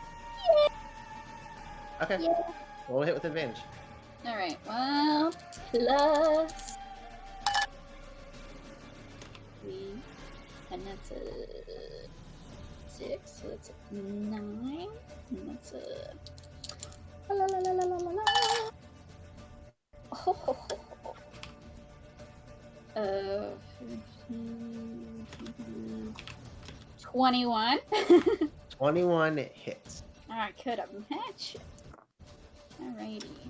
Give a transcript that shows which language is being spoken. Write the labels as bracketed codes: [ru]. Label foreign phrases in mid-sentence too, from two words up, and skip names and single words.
[en] Okay. Yeah. Roll a hit with advantage. All right. Well, plus 3, and that's a 6. So that's a 9, and that's a. La, la, la, la, la, la, la. Oh, ho, ho, ho. 15, 21. 21 hits. I could have matched. Alrighty.